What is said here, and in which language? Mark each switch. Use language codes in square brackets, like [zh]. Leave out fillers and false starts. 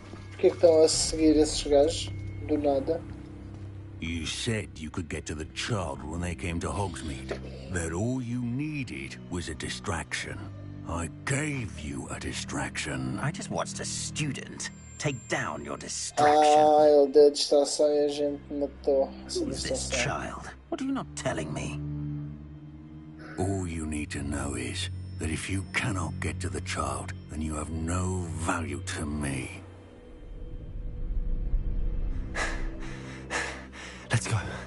[pt] Por que estão a seguir esses gajos? Do nada. [en] You said you could get to the child when they came to Hogsmeade. That all you needed was a distraction. I gave you a distraction. I just watched a student take down your distraction. [pt] Ele deu a distração e a gente matou essa [en] Who's this [pt] distração. [en] child? What are you not telling me? All you need to know is that if you cannot get to the child, then you have no value to me. Let's go.